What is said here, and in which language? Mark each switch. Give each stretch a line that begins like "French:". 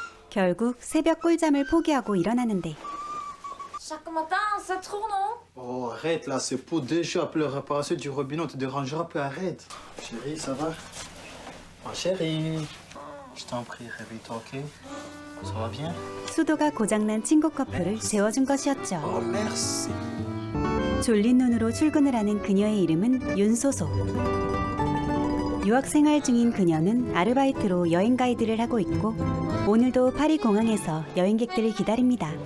Korean: 결국 새벽 꿀잠을 포기하고 일어나는데
French: Chaque matin, c'est trop, non? Oh, arrête là, c'est pour déjà appeler la réparation du robinet, on te dérangera plus, arrête. Chérie, ça va? Oh, chérie, je t'en prie, réveille-toi, ok? Ça va bien?
Korean: 수도가 고장난 친구 커플을 재워준 것이었죠.
French: Oh, merci.
Korean: 졸린 눈으로 출근을 하는 그녀의 이름은 윤소소. 유학 생활 중인 그녀는 아르바이트로 여행 가이드를 하고 있고 오늘도 파리 공항에서 여행객들을 기다립니다.